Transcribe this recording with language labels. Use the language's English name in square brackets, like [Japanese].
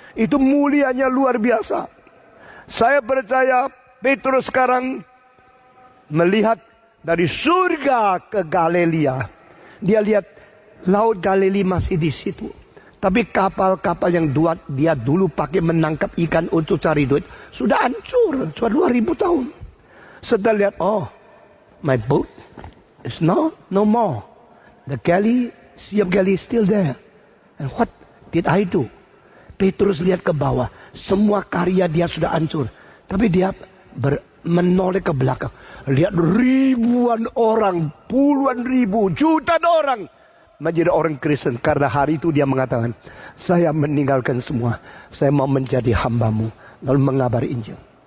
[Indonesian] Itu mulianya luar biasa. Saya percaya Petrus sekarang melihat dari surga ke Galilea. Dia lihat laut Galilea masih di situ. Tapi kapal-kapal yang dia dulu pakai menangkap ikan untuk cari duit sudah hancur, sudah 2000 tahun. Setelah lihat, [English] oh, my boat is no more. The Sea of Galilee is still there. And what did I do? [Indonesian] Petrus lihat ke bawah, semua karya dia sudah hancur. Tapi dia menoleh ke belakang. Lihat ribuan orang, puluhan ribu, jutaan orang menjadi orang Kristen. Karena hari itu dia mengatakan, saya meninggalkan semua, saya mau menjadi hambamu, lalu mengabari Injil.